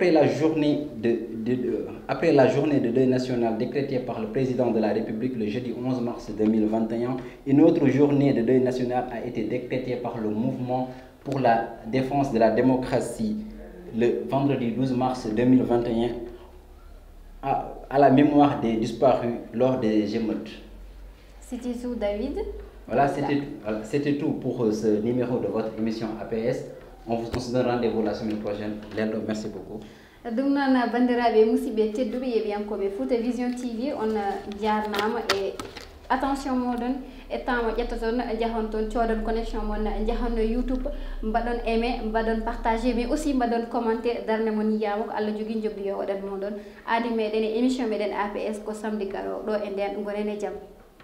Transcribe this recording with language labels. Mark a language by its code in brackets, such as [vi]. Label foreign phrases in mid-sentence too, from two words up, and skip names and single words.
[fr] Après la journée de deuil national décrétée par le président de la République le jeudi 11 mars 2021, une autre journée de deuil national a été décrétée par le mouvement pour la défense de la démocratie le vendredi 12 mars 2021 à la mémoire des disparus lors des émeutes. C'était tout, David. Voilà, c'était tout pour ce numéro de votre émission APS. On se donne rendez-vous la semaine prochaine. Lendo, merci beaucoup. [ff] ɗum noon bandiraɓe musidɓe tedduɓe yeɓiyankoɓe Fouta Vision TV on jarnama e attention moɗon e temps mo ƴetta toon jahon toon coodon connexion mon jahon no YouTube mbaɗon aimé mbaɗon partagé [fr] mais aussi [ff] mbaɗon commenté darde mon yiyama ko Allah jogui jobdi yo waɗat moɗon aadi meɗen e émission meɗen APS ko samedi garowo ɗo e nden gonen e jaam.